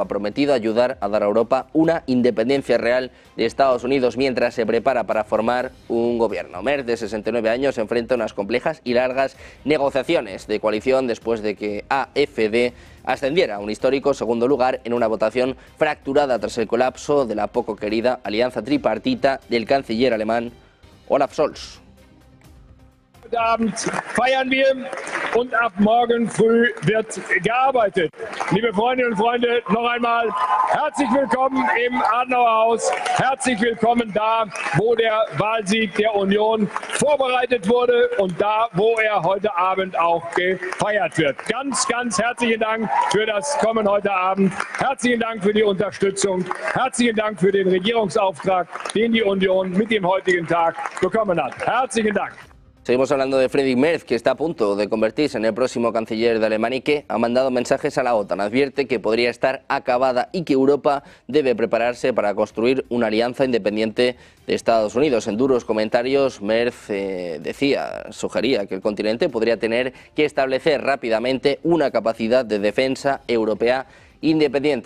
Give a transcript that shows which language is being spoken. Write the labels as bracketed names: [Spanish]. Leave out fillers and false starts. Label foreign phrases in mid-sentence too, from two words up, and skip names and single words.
[Spanish] Ha prometido ayudar a dar a Europa una independencia real de Estados Unidos mientras se prepara para formar un gobierno. Merz, de 69 años, se enfrenta a unas complejas y largas negociaciones de coalición después de que AfD ascendiera a un histórico segundo lugar en una votación fracturada tras el colapso de la poco querida alianza tripartita del canciller alemán Olaf Scholz. [German] Heute Abend feiern wir und ab morgen früh wird gearbeitet. Liebe Freundinnen und Freunde, noch einmal herzlich willkommen im Adenauer Haus. Herzlich willkommen da, wo der Wahlsieg der Union vorbereitet wurde und da, wo er heute Abend auch gefeiert wird. Ganz, ganz herzlichen Dank für das Kommen heute Abend. Herzlichen Dank für die Unterstützung. Herzlichen Dank für den Regierungsauftrag, den die Union mit dem heutigen Tag bekommen hat. Herzlichen Dank. [Spanish] Seguimos hablando de Friedrich Merz, que está a punto de convertirse en el próximo canciller de Alemania y que ha mandado mensajes a la OTAN. Advierte que podría estar acabada y que Europa debe prepararse para construir una alianza independiente de Estados Unidos. En duros comentarios, Merz sugería que el continente podría tener que establecer rápidamente una capacidad de defensa europea independiente.